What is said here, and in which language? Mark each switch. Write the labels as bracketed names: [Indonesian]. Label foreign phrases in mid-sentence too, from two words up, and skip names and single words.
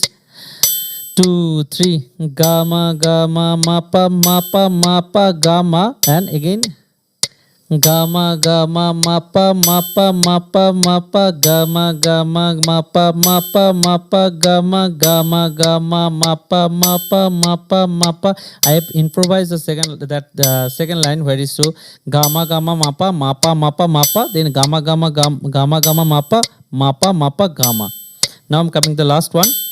[English] 2 3. Ga ma ma pa ma pa ma pa ga ma, and again ga ma ma pa ma pa ma pa ma pa ga ma ma pa ma pa ma pa ga ma ma pa ma pa ma pa. I have improvised the second line where is so ga ma ma pa ma pa ma pa ma pa, then ga ma ma pa ga ma. Now I'm coming to the last one.